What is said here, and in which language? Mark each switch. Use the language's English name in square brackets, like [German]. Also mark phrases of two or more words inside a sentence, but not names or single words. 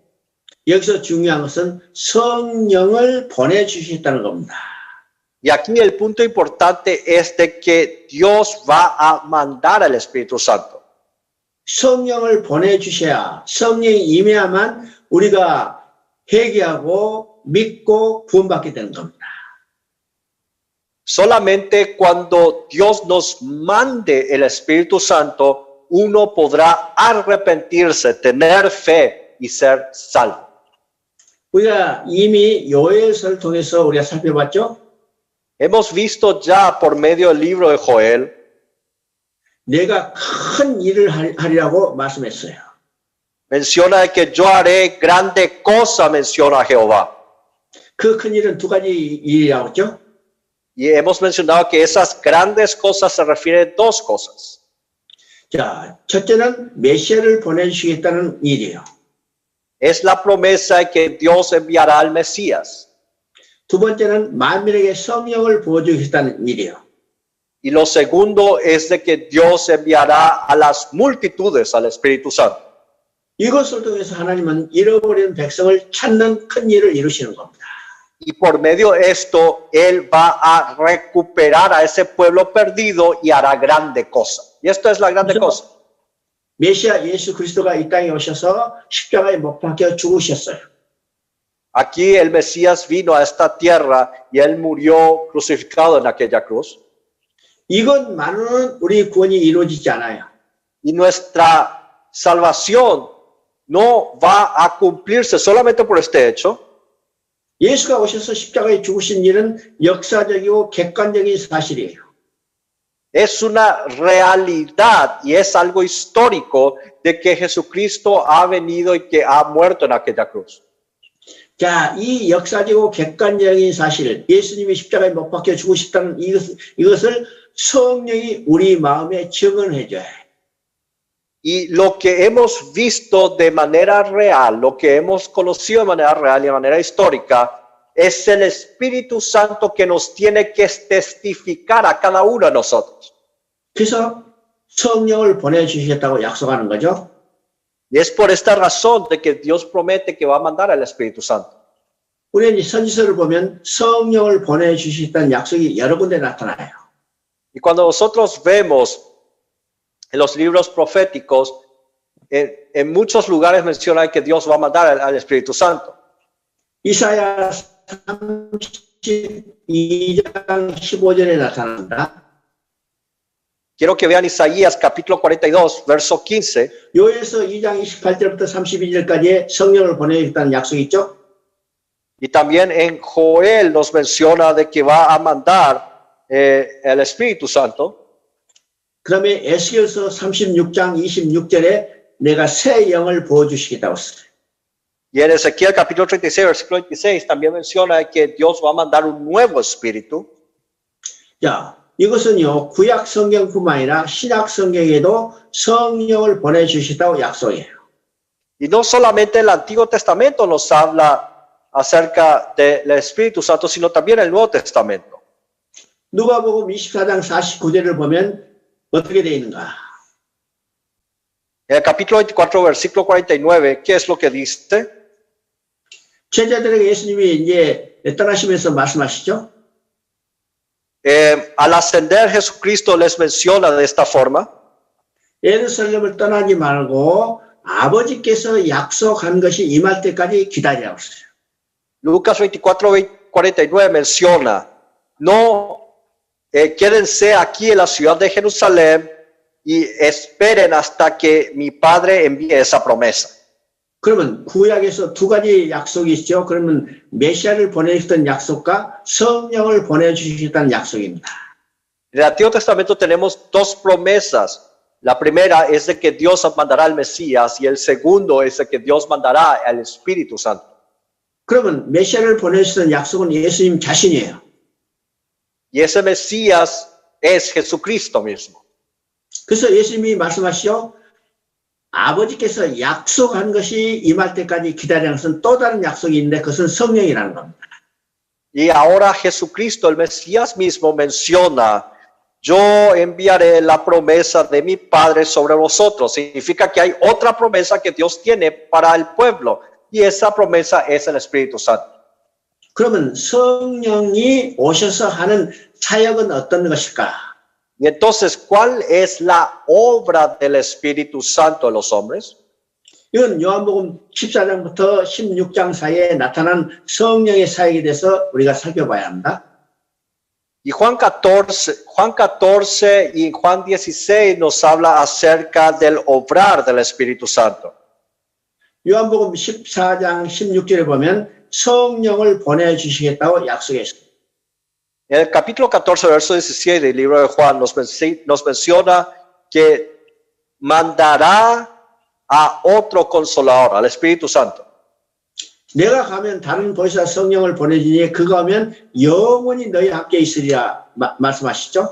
[Korean] 여기서 중요한 것은 성령을 보내주셨다는 겁니다. [Spanish] Y aquí el punto importante es de que Dios va a mandar al Espíritu Santo. [Korean] 성령을 보내주셔야 성령이 임해야만 우리가 회개하고 믿고 구원받게 되는 겁니다. [Spanish] Solamente cuando Dios nos mande el Espíritu Santo, uno podrá arrepentirse, tener fe y ser salvo. [Korean] 우리가 이미 요엘서를 통해서 우리가 살펴봤죠. [Spanish] Hemos visto ya por medio del libro de Joel, [Korean] 내가 큰 일을 하리라고 말씀했어요. [Spanish] menciona de que yo haré grande cosa, menciona Jehová. [Korean] 그 큰 일은 두 가지 일이라고 했죠. [Spanish] Y hemos mencionado que esas grandes cosas se refieren a dos cosas. [Korean] 자, 첫째는 메시아를 보내주시겠다는 일이에요. [Spanish] Es la promesa de que Dios enviará al Mesías. [Korean] 두 번째는 만민에게 성령을 부어주시겠다는 일이에요. [Spanish] Y lo segundo es de que Dios enviará a las multitudes al Espíritu Santo. [Korean] 이것을 통해서 하나님은 잃어버린 백성을 찾는 큰 일을 이루시는 겁니다. [Spanish] Y por medio de esto, Él va a recuperar a ese pueblo perdido y hará grande cosa. Y esto es la grande cosa. [Korean] 메시아 예수 그리스도가 이 땅에 오셔서 십자가에 못 박혀 죽으셨어요. [Spanish] Aquí el Mesías vino a esta tierra y Él murió crucificado en aquella cruz. [Korean] 이것만으로는 우리 구원이 이루어지지 않아요. [Spanish] Y nuestra salvación no va a cumplirse solamente por este hecho. [Korean] 예수가 오셔서 십자가에 죽으신 일은 역사적이고 객관적인 사실이에요. [Spanish] Es una realidad y es algo histórico de que Jesucristo ha venido y que ha muerto en aquella cruz. [Korean] 자, 이 역사적이고 객관적인 사실, 예수님이 십자가에 못 박혀 죽으셨다는 이것을 성령이 우리 마음에 증언해줘야 해요. [Spanish] Y lo que hemos visto de manera real, lo que hemos conocido de manera real y de manera histórica, es el Espíritu Santo que nos tiene que testificar a cada uno de nosotros. [Korean] 그래서 성령을 보내주시겠다고 약속하는 거죠. [Spanish] Y es por esta razón de que Dios promete que va a mandar al Espíritu Santo. [Korean] 우리는 이 선지서를 보면 성령을 보내주시겠다는 약속이 여러 군데 나타나요. [Spanish] Y cuando nosotros vemos en los libros proféticos, en muchos lugares menciona que Dios va a mandar al Espíritu Santo. [Korean] 이사야 32장 15절에 나타난다. [Spanish] Quiero que vean Isaías capítulo 42, verso 15. [Korean] 요에서 2장 28절부터 32절까지 성령을 보내겠다는 약속이 있죠. [Spanish] Y también en Joel nos menciona de que va a mandar el Espíritu Santo. [Korean] 그다음에 에스겔서 36장 26절에 내가 새 영을 부어주시겠다고 했어요. [Spanish] Y en Ezequiel capítulo 36, versículo 26 también menciona que Dios va a mandar un nuevo espíritu. [Korean] 자, 이것은요 구약 성경뿐만 아니라 신약 성경에도 성령을 보내주시다고 약속해요. [Spanish] Y no solamente el Antiguo Testamento nos habla acerca del Espíritu Santo, sino también el Nuevo Testamento. [Korean] 누가복음 24장 49절을 보면 어떻게 되어 있는가? [Spanish] En el capítulo 24, versículo 49, ¿qué es lo que dice? [Korean] 제자들에게 예수님이 이제 떠나시면서 말씀하시죠. [Spanish] Al ascender Jesucristo les menciona de esta forma. [Korean] 예루살렘을 떠나지 말고 아버지께서 약속한 것이 임할 때까지 기다리라고 했어요. [Spanish] Lucas 24, 49 menciona, no quédense aquí en la ciudad de Jerusalén y esperen hasta que mi Padre envíe esa promesa. [Korean] 그러면 구약에서 두 가지 약속이 있죠. 그러면 메시아를 보내주셨던 약속과 성령을 보내주시겠다는 약속입니다. [Spanish] En el Antiguo Testamento tenemos dos promesas. La primera es de que Dios mandará al Mesías y el segundo es de que Dios mandará al Espíritu Santo. [Korean] 그러면 메시아를 보내주셨던 약속은 예수님 자신이에요. [Spanish] Y ese Mesías es Jesucristo mismo. [Korean] 그래서 예수님이 말씀하시죠. 아버지께서 약속한 것이 임할 때까지 기다리는 것은 또 다른 약속이 있는데 그것은 성령이라는 겁니다. [Spanish] Y ahora Jesucristo, el Mesías mismo, menciona, yo enviaré la promesa de mi Padre sobre vosotros. Significa que hay otra promesa que Dios tiene para el pueblo. Y esa promesa es el Espíritu Santo. [Korean] 그러면 성령이 오셔서 하는 사역은 어떤 것일까? [Spanish] Y entonces, ¿cuál es la obra del Espíritu Santo en los hombres? [Korean] 이건 요한복음 14장부터 16장 사이에 나타난 성령의 사역에 대해서 우리가 살펴봐야 합니다. [Spanish] Y Juan 14 y Juan 16 nos habla acerca del obrar del Espíritu Santo. [Korean] 요한복음 14장 16절에 보면 성령을 보내주시겠다고 약속했습니다. [Spanish] En el capítulo 14, verso 17 del libro de Juan nos menciona que mandará a otro consolador, al Espíritu Santo. [Korean] 내가 가면 다른 보혜사 성령을 보내주니 그가 오면 영원히 너희 함께 있으리라 말씀하시죠.